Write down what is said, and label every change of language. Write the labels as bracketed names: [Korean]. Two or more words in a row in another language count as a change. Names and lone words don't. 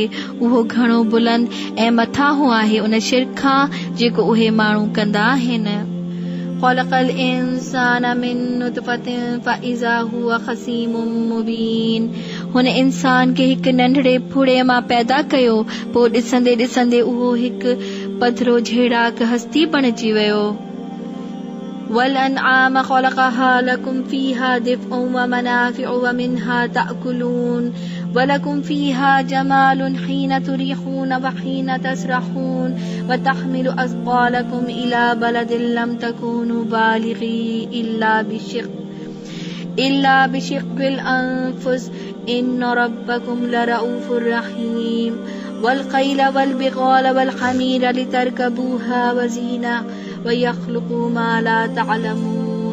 [Sindhi] उहो घणो बुलंद ऐं मथां हू आहे उन शिरक खां जेको उहे माण्हू कंदा आहिनि। [Arabic] خلق الإنسان من نطفة فإذا هو خصيم مبين. [Sindhi] हुन इंसान खे हिकु नंढड़े फुड़े मां पैदा कयो, पोइ ॾिसंदे ॾिसंदे उहो हिकु पधरो झेड़ाक हस्ती बणिजी वियो। [Arabic] والأنعام خلقها لكم فيها دفء ومنافع ومنها تأكلون ولكم فيها جمال حين تريحون وحين تسرحون وتحمل أثقالكم إلى بلد لم تكونوا بالغيه إلا بشق الأنفس إن ربكم لرءوف رحيم. والخيل والبغال والحمير لتركبوها وزينة ويخلق ما لا تعلمون.